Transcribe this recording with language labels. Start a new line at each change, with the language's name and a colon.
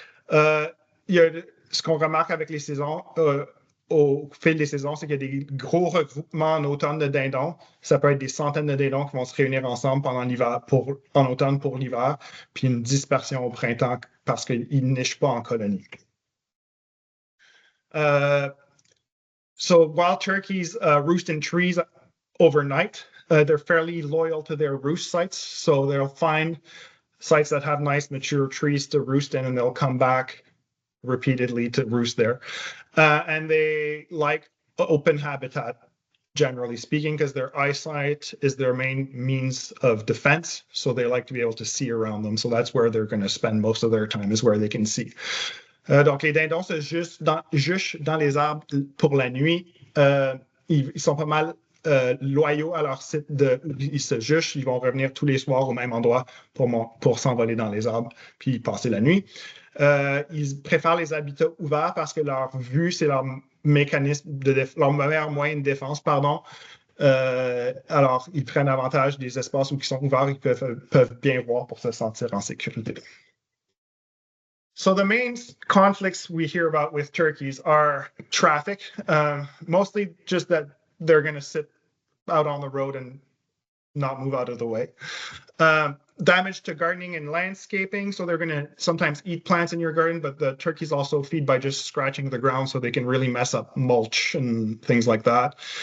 French: Ce qu'on remarque avec les saisons, au fil des saisons, c'est qu'il y a des gros regroupements en automne de dindons. Ça peut être des centaines de dindons qui vont se réunir ensemble pendant l'hiver, en automne pour l'hiver, puis une dispersion au printemps parce qu'ils ne nichent pas en colonie.
English: So wild turkeys roost in trees overnight. They're fairly loyal to their roost sites, so they'll find sites that have nice mature trees to roost in, and they'll come back repeatedly to roost there. And they like open habitat, generally speaking, because their eyesight is their main means of defense. So they like to be able to see around them. So that's where they're going to spend most of their time, is where they can see.
French: Donc, les dindons se juchent dans les arbres pour la nuit. Ils sont pas mal loyaux à leur site ils se juchent, ils vont revenir tous les soirs au même endroit pour s'envoler dans les arbres puis passer la nuit. Ils préfèrent les habitats ouverts parce que leur vue, c'est leur mécanisme leur meilleur moyen de défense, pardon. Alors, ils prennent avantage des espaces où ils sont ouverts, ils peuvent bien voir pour se sentir en sécurité.
English: So the main conflicts we hear about with turkeys are traffic, mostly just that they're going to sit out on the road and not move out of the way. Damage to gardening and landscaping. So they're going to sometimes eat plants in your garden, but the turkeys also feed by just scratching the ground, so they can really mess up mulch and things like that.